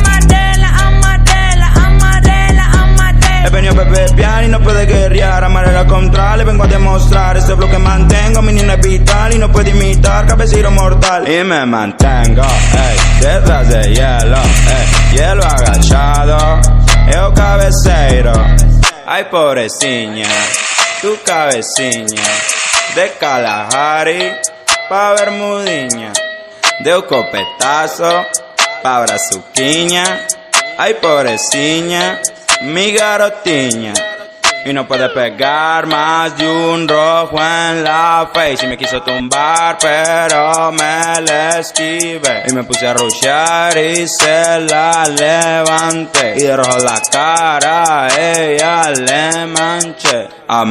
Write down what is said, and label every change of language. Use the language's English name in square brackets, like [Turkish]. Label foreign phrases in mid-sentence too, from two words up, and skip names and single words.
[Spanish] He venido a beber y no puede guerrear. Amarela contra, le vengo a demostrar. Este bloque mantengo, mi niño es vital y no puede imitar cabecero mortal. Y me mantengo, detrás de hielo, hielo agachado. [Galician] Eu cabeceiro, ay pobrecina, tu cabeciña. [Spanish] De Kalahari pa Bermudiña. De un copetazo pa brazuquiña. Ay pobrecina, mi garotiña. Y no puede pegar más de un rojo en la face. Y me quiso tumbar pero me le esquivé. Y me puse a rushear y se la levanté. Y de rojo la cara ella le manché.